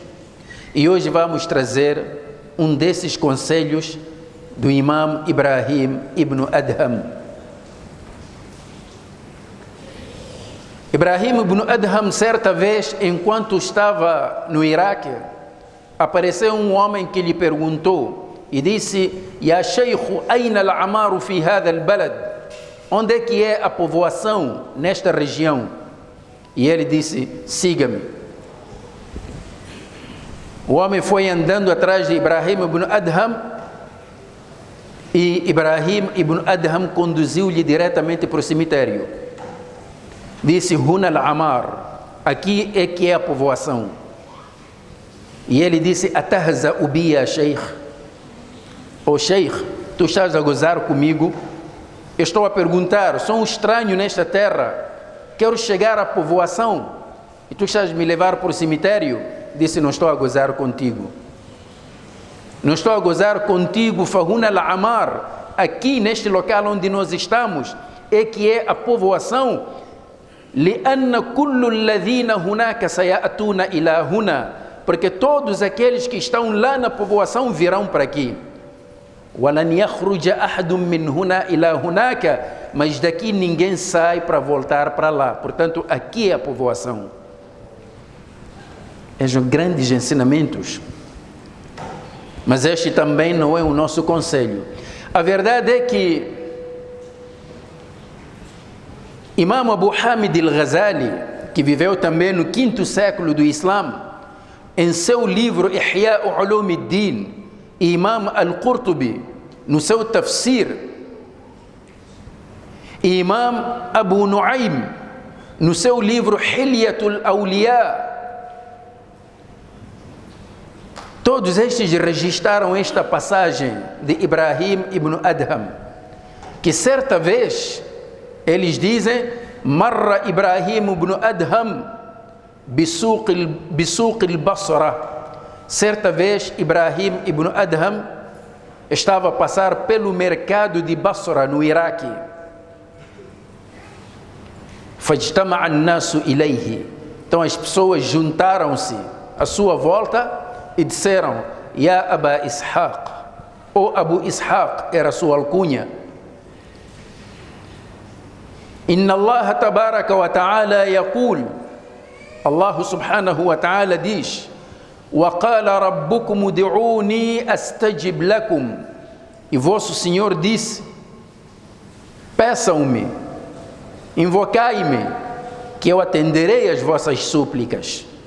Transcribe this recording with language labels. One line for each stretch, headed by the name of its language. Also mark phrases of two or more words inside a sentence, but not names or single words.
Portuguese: E hoje vamos trazer um desses conselhos do Imam Ibrahim ibn Adham. Ibrahim ibn Adham, certa vez, enquanto estava no Iraque, apareceu um homem que lhe perguntou e disse:
Arabic: يا شيخ، أين العامر في هذا البلد?
Portuguese: Onde é que é a povoação nesta região? E ele disse: siga-me. O homem foi andando atrás de Ibrahim ibn Adham e Ibrahim ibn Adham conduziu-lhe diretamente para o cemitério. Disse:
Arabic: هنا العامر,
Portuguese: aqui é que é a povoação. E ele disse:
Arabic: أتهزأ بي يا شيخ.
Portuguese: Oh sheikh, tu estás a gozar comigo? Eu estou a perguntar, sou um estranho nesta terra, quero chegar à povoação e tu estás a me levar para o cemitério? Disse: não estou a gozar contigo. Não estou a gozar contigo,
Arabic: فهنا العامر.
Portuguese: Aqui neste local onde nós estamos é que é a povoação.
Arabic: لأن كل الذين هناك سيأتون إلى هنا,
Portuguese: porque todos aqueles que estão lá na povoação virão para aqui.
Arabic: ولن يخرج أحد من هنا إلى هناك,
Portuguese: mas daqui ninguém sai para voltar para lá. Portanto, aqui é a povoação. São grandes ensinamentos. Mas este também não é o nosso conselho. A verdade é que Imam Abu Hamid al-Ghazali, que viveu também no 5º século do Islã, em seu livro Ihya Ulum ad-Din, e Imam al-Qurtubi, no seu tafsir, e Imam Abu Nuaym, no seu livro Hilyatul Awliya, todos estes registraram esta passagem de Ibrahim ibn Adham, que certa vez eles dizem:
Arabic: مر إبراهيم بن أدهم بسوق البصرة.
Portuguese: Certa vez Ibrahim ibn Adham estava a passar pelo mercado de Basra, no Iraque.
Arabic: فاجتمع الناس إليه.
Portuguese: Então as pessoas juntaram-se à sua volta e disseram: Ya Aba Ishaq, ou Abu Ishaq, era sua alcunha.
Arabic: إن الله تبارك وتعالى يقول, الله سبحانه وتعالى diz: وقال ربكم ادعوني أستجب لكم.
Portuguese: E vosso Senhor disse: peçam-me, invocai-me, que eu atenderei as vossas súplicas.